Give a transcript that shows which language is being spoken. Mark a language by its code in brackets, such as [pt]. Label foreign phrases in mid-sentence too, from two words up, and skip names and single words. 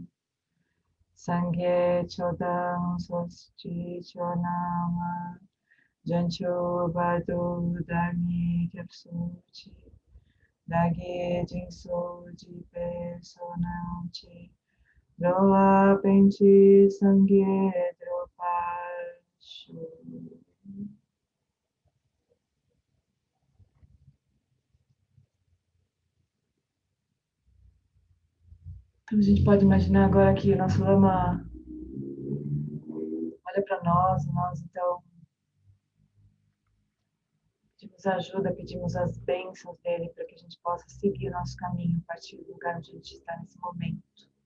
[bo] སངས་རྒྱས་ཆོས་དང་ཚོགས་ཀྱི་མཆོག་རྣམས་ བྱང་ཆུབ་བར་དུ་བདག་ནི་སྐྱབས་སུ་མཆི། བདག་གིས་སྦྱིན་སོགས་བགྱིས་པའི་བསོད་ནམས་ཀྱིས། འགྲོ་ཕན་ཕྱིར་སངས་རྒྱས་འགྲུབ་པར་ཤོག. [pt] Então a gente pode imaginar agora que o nosso Lama olha para nós então pedimos ajuda, pedimos as bênçãos dele para que a gente possa seguir o nosso caminho a partir do lugar onde a gente está nesse momento.